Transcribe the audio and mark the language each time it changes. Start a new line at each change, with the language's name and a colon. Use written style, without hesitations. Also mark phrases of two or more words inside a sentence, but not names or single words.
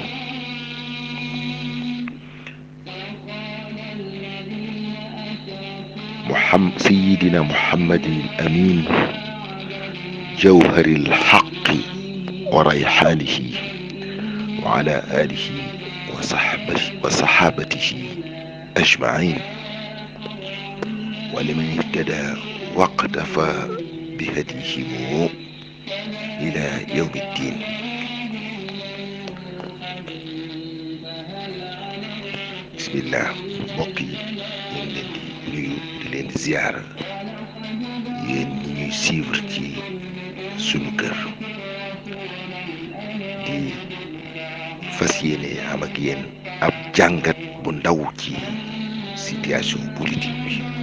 Arabic: سيدنا محمد الأمين، جوهر الحق وريحانه، وعلى آله وصحابته أجمعين، ولمن اهتدى واقتفى بهديهم إلى يوم الدين. بسم الله.
Wolof: mbokk yi ñu ngi leen di nuyu di leen di ziyaara yéen ñi ñuy suivre ci sunu kër, di fas yéene am ak yéen ab jàngat bu ndaw ci
French: situation politique
Wolof: bi.